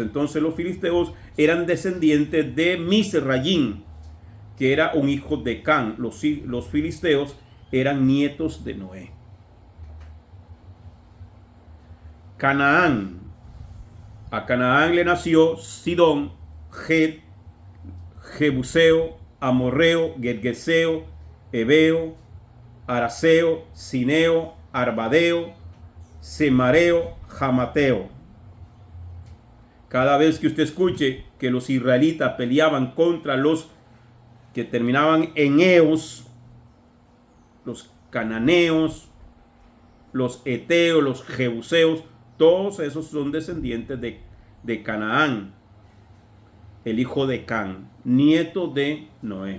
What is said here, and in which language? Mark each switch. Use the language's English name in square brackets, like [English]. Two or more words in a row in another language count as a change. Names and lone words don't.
[Spanish] Entonces los filisteos eran descendientes de Misrayín, que era un hijo de Can. Los filisteos eran nietos de Noé. Canaán. A Canaán le nació Sidón, Het, Jebuseo, Amorreo, Gergeseo, Ebeo, Araseo, Sineo, Arbadeo, Semareo, Jamateo. Cada vez que usted escuche que los israelitas peleaban contra los que terminaban en Eos, los cananeos, los eteos, los jebuseos, todos esos son descendientes de Canaán, el hijo de Can, nieto de Noé.